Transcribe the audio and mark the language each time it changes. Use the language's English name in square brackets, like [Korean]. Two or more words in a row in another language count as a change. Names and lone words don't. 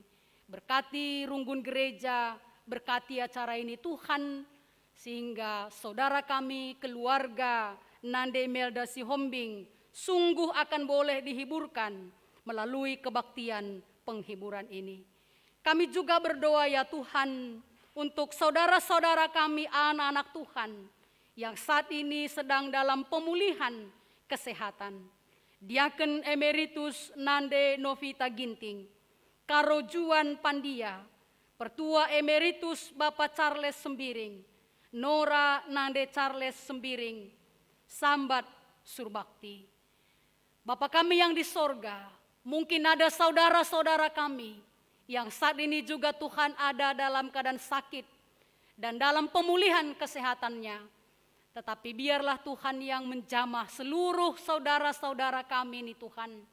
[Indonesian] Berkati Runggun gereja, berkati acara ini Tuhan, sehingga saudara kami, keluarga Nande Imelda Sihombing sungguh akan boleh dihiburkan melalui kebaktian penghiburan ini. Kami juga berdoa ya Tuhan untuk saudara-saudara kami, anak-anak Tuhan yang saat ini sedang dalam pemulihan kesehatan. Diaken Emeritus Nande Novita Ginting, Karojuan Pandia, Pertua Emeritus Bapak Charles Sembiring, Nora Nande Charles Sembiring, Sambat Surbakti. Bapa kami yang di sorga, mungkin ada saudara-saudara kami yang saat ini juga Tuhan ada dalam keadaan sakit dan dalam pemulihan kesehatannya. Tetapi biarlah Tuhan yang menjamah seluruh saudara-saudara kami ini Tuhan.